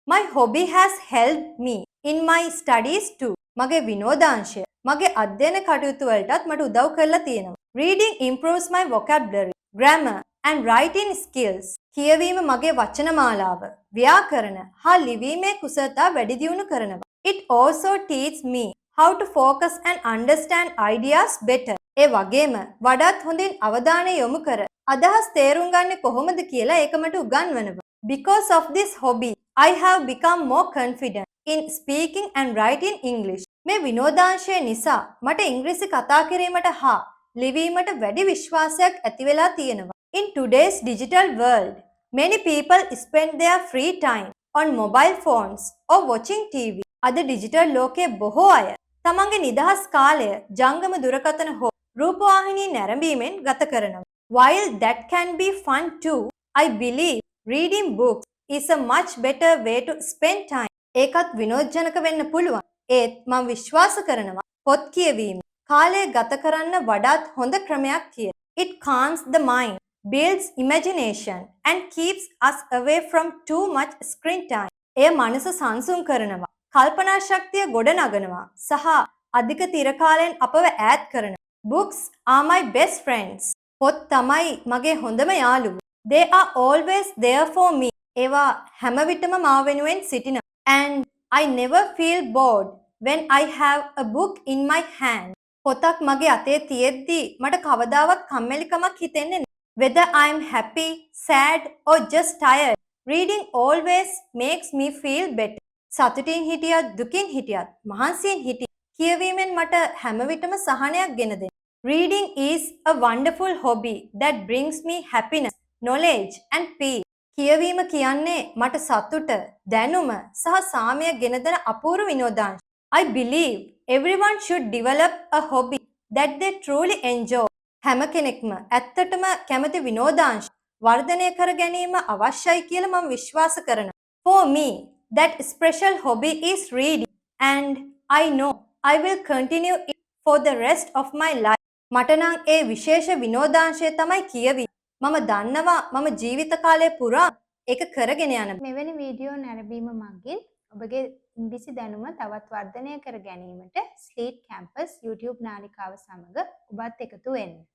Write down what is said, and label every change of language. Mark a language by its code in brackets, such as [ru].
[en] My hobby has helped me in my studies too. [si] මගේ විනෝදාංශය මගේ අධ්‍යයන කටයුතු වලටත් මට උදව් කරලා තියෙනවා. [en] Reading improves my vocabulary, grammar and writing skills. [si] කියවීම මගේ වචන මාලාව, ව්‍යාකරණ හා ලිවීමේ කුසලතා වැඩි දියුණු කරනවා. [en] It also teaches me how to focus and understand ideas better. [si] ඒ වගේම වඩාත් හොඳින් අවධානය යොමු කර අදහස් තේරුම් ගන්න කොහොමද කියලා ඒක මට උගන්වනවා. [en] Because of this hobby, I have become more confident in speaking and writing English. [si] මේ විනෝදාංශය නිසා මට ඉංග්‍රීසි කතා කිරීමට හා ලිවීමට වැඩි විශ්වාසයක් ඇති වෙලා තියෙනවා. [en] In today's digital world, many people spend their free time on mobile phones or watching TV. [si] අද ඩිජිටල් ලෝකයේ බොහෝ අය තමන්ගේ නිදහස් කාලය ජංගම දුරකථන හෝ රූපවාහිනී නැරඹීමෙන් ගත කරනවා. [en] While that can be fun too, I believe reading books is a much better way to spend time. [si] ඒකත් විනෝදජනක වෙන්න පුළුවන්. ඒත් මම විශ්වාස කරනවා පොත් කියවීම කාලය ගත කරන්න වඩාත් හොඳ ක්‍රමයක් කියලා. [en] It calms the mind, builds imagination and keeps us away from too much screen time. [si] එය මනස සංසුන් කරනවා, කල්පනා ශක්තිය ගොඩනගනවා සහ අධික තිර කාලයෙන් අපව ඈත් කරනවා. [en] Books are my best friends. [si] පොත් තමයි මගේ හොඳම යාළුවෝ. [en] They are always there for me. [si] ඒවා හැම විටම මාව වෙනුවෙන් සිටිනවා. [en] And I never feel bored when I have a book in my hand. [si] පොතක් මගේ අතේ තියෙද්දී මට කවදාවත් කම්මැලිකමක් හිතෙන්නේ නැහැ. [en] Whether I am happy, sad or just tired, reading always makes me feel better. [si] සතුටින් හිටියත් දුකින් හිටියත් මහන්සියෙන් හිටියත් කියවීමෙන් මට හැම විටම සහනයක් ගෙන දෙනවා. [en] Reading is a wonderful hobby that brings me happiness, knowledge and peace. [si] කියවීම කියන්නේ මට සතුට, දැනුම සහ සාමය ගෙන දෙන අපූර්ව විනෝදාංශ. [en] I believe everyone should develop a hobby that they truly enjoy. [si] හැම කෙනෙක්ම ඇත්තටම කැමති විනෝදාංශ වර්ධනය කර ගැනීම අවශ්‍යයි කියලා මම විශ්වාස කරනවා. [en] For me, that special hobby is reading and I know I will continue it for the rest of my life. [si] මට නම් ඒ විශේෂ විනෝදාංශය තමයි කියවීම. මම දන්නවා මම ජීවිත කාලය පුරා ඒක කරගෙන යන. මෙවැනි වීඩියෝ නැරඹීම මගින් ඔබගේ ඉංග්‍රීසි දැනුම තවත් වර්ධනය කර ගැනීමට ස්ලීට් කැම්පස් YouTube නාලිකාව සමග ඔබත් එකතු වෙන්න.